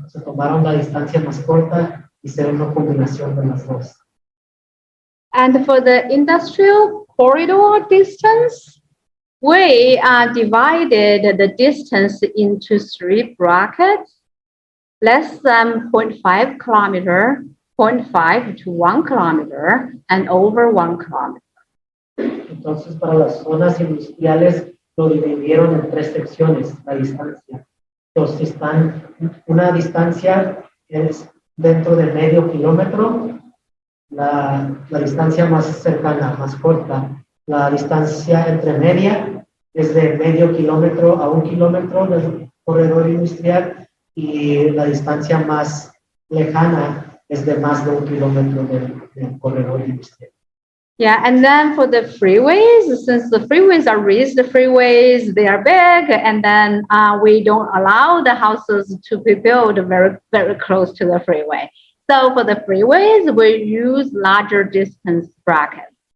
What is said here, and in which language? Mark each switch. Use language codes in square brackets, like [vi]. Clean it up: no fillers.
[es] Se tomaron la distancia más corta y hicieron una combinación de las dos. [en] And for the industrial corridor distance, we divided the distance into 3 brackets: less than 0.5 kilometer, 0.5 to 1 kilometer, and over 1 kilometer. [es] Entonces, para las zonas industriales lo dividieron en 3 secciones, la distancia. Entonces, una distancia es dentro de medio kilómetro, la distancia más cercana, más corta. La distancia entre media es de medio kilómetro a 1 kilómetro del corredor industrial, y la distancia más lejana es de más de 1 kilómetro del corredor industrial. [en] Yeah, and then for the freeways, since the freeways are raised freeways, they are big, and then we don't allow the houses to be built very, very close to the freeway. So for the freeways, we use larger distance brackets.